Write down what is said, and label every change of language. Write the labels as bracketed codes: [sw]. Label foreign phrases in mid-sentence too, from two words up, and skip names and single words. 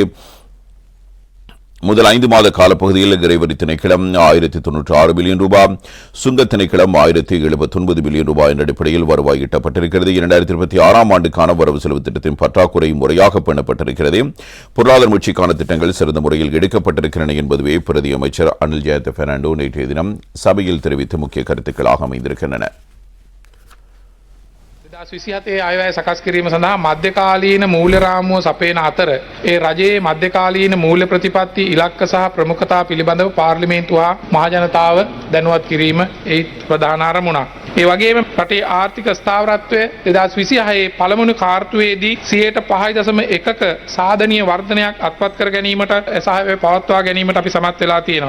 [ta] முதல் 5 மாத காலப்பகுதியில் இறைவரி திணைக்களம் 1096 பில்லியன் ரூபாய், சுங்க திணைக்களம் 1079 பில்லியன் ரூபாய் என்ற அடிப்படையில் வருவாய் ஈட்டப்பட்டிருக்கிறது. 2026 ஆண்டுக்கான வரவு செலவு திட்டத்தின் பற்றாக்குறை முறையாக பேணப்பட்டிருக்கிறது. பொருளாதார முயற்சிக்கான திட்டங்கள் சிறந்த முறையில் எடுக்கப்பட்டிருக்கின்றன என்பதுவே பிரதி அமைச்சர் அனில் ஜெயந்த பெர்னாண்டோ நேற்றைய தினம் சபையில் தெரிவித்த முக்கிய கருத்துக்களாக அமைந்திருக்கின்றன. [si] 2027 අයවැය සකස් කිරීම සඳහා මධ්‍යකාලීන මූල්‍ය රාමුව සපයන අතර ඒ රජයේ මධ්‍යකාලීන මූල්‍ය ප්‍රතිපත්ති ඉලක්ක සහ ප්‍රමුඛතා පිළිබඳව පාර්ලිමේන්තුව හා මහජනතාව දැනුවත් කිරීම ඒ ප්‍රධාන අරමුණක්. ඒ වගේම රටේ ආර්ථික ස්ථාවරත්වය 2026 පළමුණු කාර්තුවේදී 5.1ක සාධනීය වර්ධනයක් අත්පත් කර ගැනීමට සහ පවත්වා ගැනීමට අපි සමත් වෙලා තියෙනවා.